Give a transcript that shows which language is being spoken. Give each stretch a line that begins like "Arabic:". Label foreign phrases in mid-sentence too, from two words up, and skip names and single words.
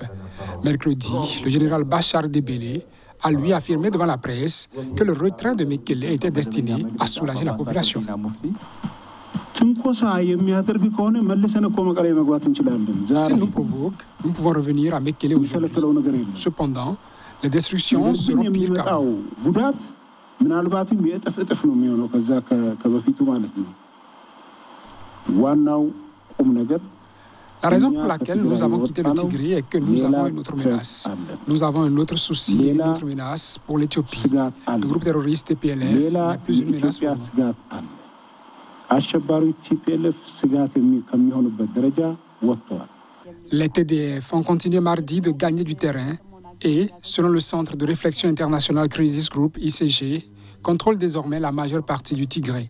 French: Mercredi, le général Bachar Debele a lui affirmé devant la presse que le retrait de Mekele était destiné à soulager la population. S'il nous provoque, nous pouvons revenir à Mekele aujourd'hui. Cependant, les destructions seront pires qu'avant.
Amharic: ምናልባትም የጠፍ ነው የሚሆነው ከበፊቱ ማለት ነው ዋናው ቁም ነገር
French: La raison pour laquelle nous avons quitté le Tigré est que nous avons une autre menace. Nous avons un autre souci, une autre menace pour l'Éthiopie. Le groupe terroriste TPLF n'est plus une menace pour nous. Les TDF ont continué mardi de gagner du terrain et, selon le Centre de réflexion internationale Crisis Group, ICG, contrôlent désormais la majeure partie du Tigré.